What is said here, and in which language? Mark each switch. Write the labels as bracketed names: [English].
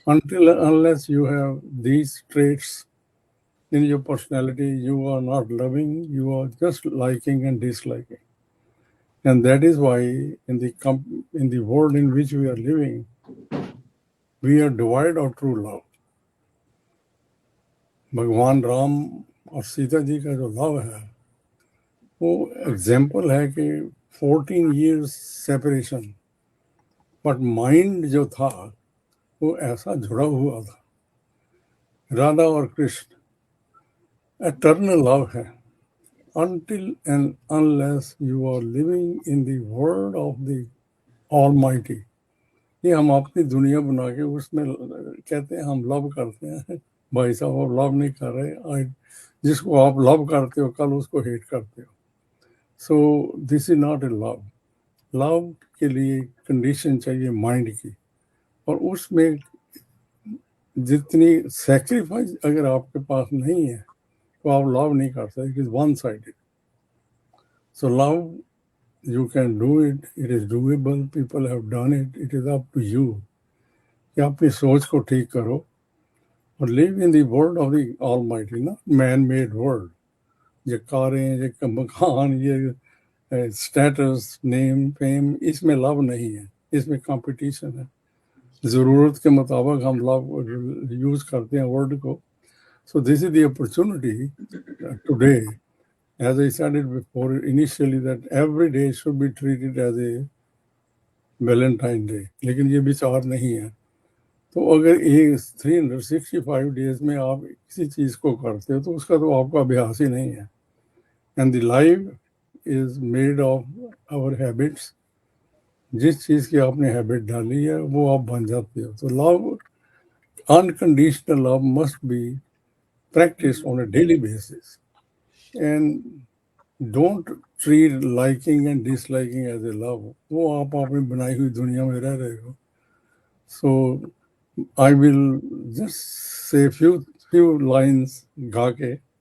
[English] Until and unless you have these traits in your personality, you are not loving, you are just liking and disliking. And that is why in the world in which we are living, we are devoid of true love. [Hindi] भगवान राम और सीता जी का जो love है वो example है कि 14 years separation, but mind जो था वो ऐसा जुड़ा हुआ था. राधा और कृष्ण एटर्नल लव है. [English] Until and unless you are living in the world of the Almighty, [Hindi] ये हम अपनी दुनिया बना के उसमें कहते हैं हम लव करते हैं. भाई साहब आप लव नहीं कर रहे, जिसको आप लव करते हो कल उसको हेट करते हो. [English] So this is not a love. [Hindi] Love के लिए कंडीशन चाहिए माइंड की, और उसमें जितनी सेक्रीफाइस अगर आपके पास नहीं है तो आप लव नहीं कर सकते. [English] It is one sided. So love you can do it, it is doable, people have done it, it is up to you [Hindi] कि अपनी सोच को ठीक करो [English] और live in the world of the Almighty, not man-made world. [Hindi] ये कारें, ये मकान, ये स्टेटस, नेम, फेम, इसमें लव नहीं है, इसमें कंपटीशन है. ज़रूरत के मुताबिक हम लव यूज़ करते हैं वर्ड को. [English] So this is the opportunity today. As I said it before initially, that every day should be treated as a Valentine Day. [Hindi] लेकिन ये विचार नहीं है. तो अगर ये 365 days में आप किसी चीज़ को करते हो तो उसका तो आपका अभ्यास ही नहीं है. [English] And the life is made of our habits. [Hindi] जिस चीज़ की आपने हैबिट डाली है वो आप बन जाते हो. [English] तो love, unconditional love must be practiced on a daily basis. And don't treat liking and disliking as a love. [Hindi] वो आप अपनी बनाई हुई दुनिया में रह रहे हो. [English] So I will just say few lines [Hindi] गा के.